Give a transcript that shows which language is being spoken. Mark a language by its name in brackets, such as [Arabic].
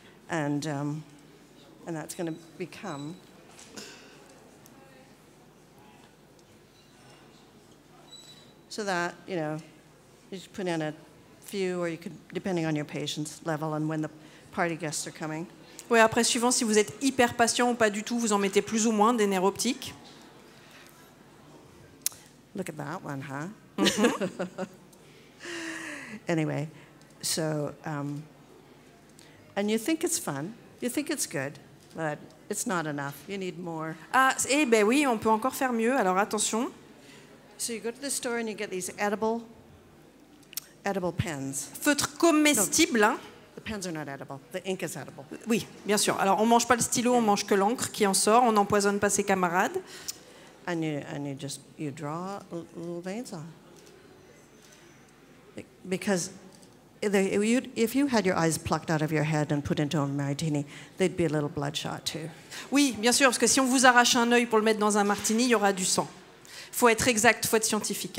[English] And that's going to become so that, you just put in a few, or you could, depending on your patience level and when the party guests are coming. [French] Ouais, après, suivant si vous êtes hyper patient ou pas du tout, vous en mettez plus ou moins des nerfs optiques. [English] Look at that one, huh? Anyway, so, and you think it's fun, you think it's good, but it's not enough. You need more. [French] Ah, eh ben oui, on peut encore faire mieux, alors attention. [English] So you go to the store and you get these edible pens. [French] Feutre comestible, hein. [English] The pens are not edible. The ink is edible. [French] Oui, bien sûr. Alors, on mange pas le stylo, on mange que l'encre qui en sort. On n'empoisonne pas ses camarades. [English] And you draw little veins on. Because if you had your eyes plucked out of your head and put into a martini, they'd be a little bloodshot too. [French] Oui, bien sûr, parce que si on vous arrache un œil pour le mettre dans un martini, il y aura du sang. Faut être exact, faut être scientifique.